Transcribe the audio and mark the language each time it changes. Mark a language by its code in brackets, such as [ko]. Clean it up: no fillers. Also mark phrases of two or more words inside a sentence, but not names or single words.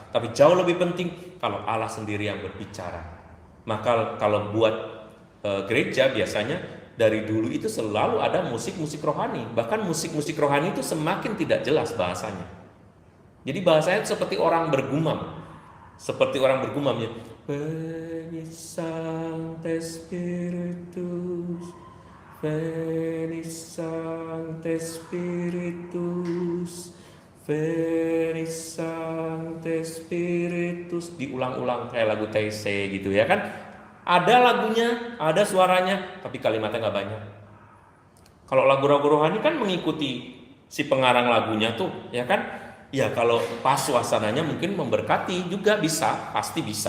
[id] Tapi jauh lebih penting kalau Allah sendiri yang berbicara. Maka kalau buat gereja biasanya dari dulu itu selalu ada musik-musik rohani. Bahkan musik-musik rohani itu semakin tidak jelas bahasanya. Jadi bahasanya seperti orang bergumam. Seperti orang bergumam ya. [la] Veni Sancte Spiritus, Veni Sancte Spiritus, Veni Sancte Spiritus, [id] diulang-ulang kayak lagu TC gitu ya kan. Ada lagunya, ada suaranya, tapi kalimatnya gak banyak. Kalau lagu-lagu rohani kan mengikuti si pengarang lagunya tuh ya kan. Ya kalau pas suasananya mungkin memberkati juga bisa, pasti bisa.